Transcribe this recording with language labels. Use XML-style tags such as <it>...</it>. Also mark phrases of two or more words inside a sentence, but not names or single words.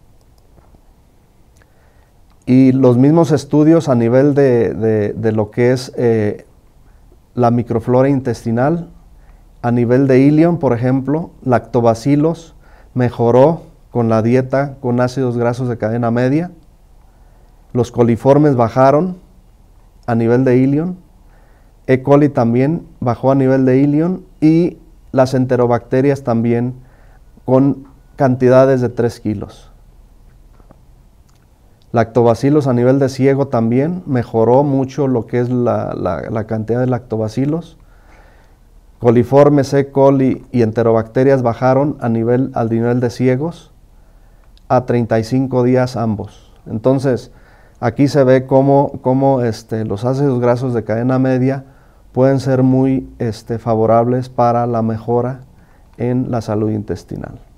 <es>Y los mismos estudios a nivel de lo que es la microflora intestinal, a nivel de ilion, por ejemplo, lactobacillus mejoró con la dieta con ácidos grasos de cadena media, los coliformes bajaron a nivel de ilion, E. coli también bajó a nivel de ilion, y las enterobacterias también con cantidades de 3 kilos. Lactobacillus a nivel de ciego también mejoró mucho lo que es la cantidad de lactobacillus. Coliformes, E. coli y enterobacterias bajaron al nivel de ciegos a 35 días ambos. Entonces, aquí se ve cómo los ácidos grasos de cadena media pueden ser muy favorables para la mejora en la salud intestinal.</es>